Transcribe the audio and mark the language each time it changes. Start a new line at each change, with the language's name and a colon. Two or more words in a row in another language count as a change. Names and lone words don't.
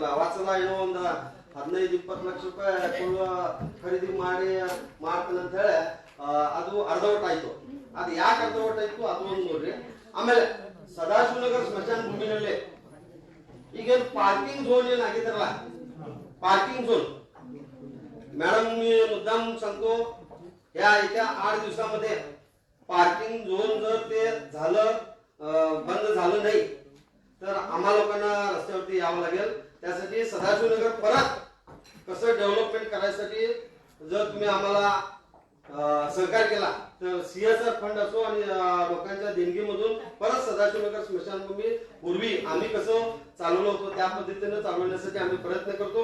Kannada: ವಾತ್ಸಲ ಏನೋ ಒಂದು 15-20 ಲಕ್ಷ ರೂಪಾಯಿ ಖರೀದಿ ಮಾಡ್ತಾನೆ ಅಂತ ಹೇಳಿ ಅದು ಅರ್ಧವಟ ಆಯ್ತು. ಅದು ಯಾಕೆ ಅರ್ಧವಟ ಆಯ್ತು ಅದು ಒಂದು ನೋಡ್ರಿ. ಆಮೇಲೆ ಸದಾಶಿವನಗರ ಸ್ಮಶಾನ ಭೂಮಿನಲ್ಲಿ ಈಗೇನು
English: parking zone
Kannada: ಏನಾಗಿದ್ದಾರಲ್ಲ,
English: parking zone madam
Marathi: मी मुद्दाम सांगतो, या येत्या 8 दिवसामध्ये
English: parking zone
Marathi: जर ते झालं बंद झालं नाही तर आम्हा लोकांना रस्त्यावरती यावं लागेल. त्यासाठी सदाशिवनगर परत कसं डेव्हलपमेंट करायसाठी जर तुम्ही आम्हाला सहकार्य केला तर
English: CSR fund
Marathi: असो आणि लोकांच्या देणगीमधून परत सदाशिवनगर स्मशानभूमी पूर्वी आम्ही कसं चालवलं होतो त्या पद्धतीने चालवण्यासाठी आम्ही प्रयत्न करतो.